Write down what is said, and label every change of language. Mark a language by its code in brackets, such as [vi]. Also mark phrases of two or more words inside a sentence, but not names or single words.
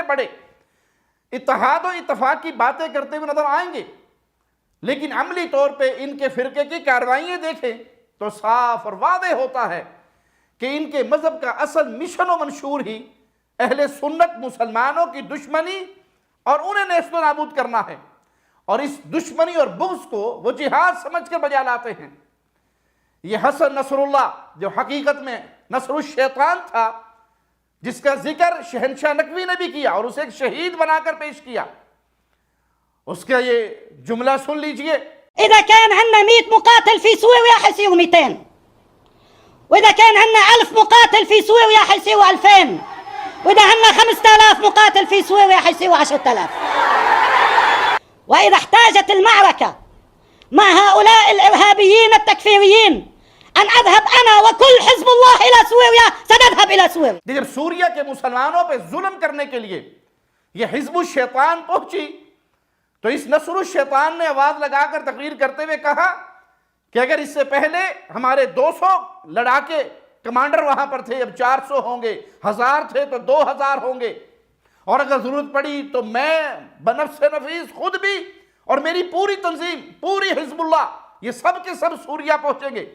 [ur] بڑے اتحاد و اتفاق کی باتیں کرتے ہوئے نظر آئیں گے، لیکن عملی طور پہ ان کے فرقے کی کارروائیاں دیکھیں تو صاف اور واضح ہوتا ہے کہ ان کے مذہب کا اصل مشن و منشور ہی اہل سنت مسلمانوں کی دشمنی اور انہیں نیست و نابود کرنا ہے، اور اس دشمنی اور بغض کو وہ جہاد سمجھ کر بجا لاتے ہیں۔ یہ حسن نصر اللہ جو حقیقت میں نصر الشیطان تھا، جس کا ذکر شہنشاہ نقوی نے بھی کیا اور اسے ایک شہید بنا کر پیش کیا، اس کا یہ جملہ سن لیجئے۔ [ar] إذا كان عندنا 100 مقاتل في سوريا حيصيروا 200، وإذا كان عندنا 1000 مقاتل في سوريا حيصيروا 2000، وإذا عندنا 5000 مقاتل في سوريا حيصيروا 10000. وإذا احتاجت المعركة مع هؤلاء الإرهابيين التكفيريين أن أذهب أنا وكل حزب الله إلى سوريا سنذهب إلى سوريا. [ur] جب سوریا کے مسلمانوں پہ ظلم کرنے کے لیے یہ حزب الشیطان پہنچی تو اس نصر الشیطان نے آواز لگا کر تقریر کرتے ہوئے کہا کہ اگر اس سے پہلے ہمارے 200 لڑاکے کمانڈر وہاں پر تھے، اب 400 ہوں گے، 1000 تھے تو 2000 ہوں گے، اور اگر ضرورت پڑی تو میں بنفس نفیس خود بھی اور میری پوری تنظیم، پوری حزب اللہ، یہ سب کے سب سوریا پہنچیں گے۔